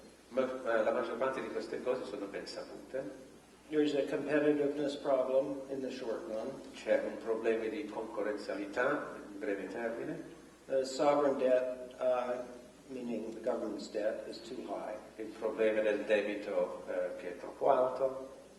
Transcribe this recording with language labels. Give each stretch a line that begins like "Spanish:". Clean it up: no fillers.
Italian: La maggior parte di queste cose sono ben sapute.
English: There's a competitiveness problem in the short run.
Italian: C'è un problema di concorrenzialità in breve termine.
English: Sovereign debt, meaning the government's debt, is too high.
Italian: Il problema del debito che è troppo alto.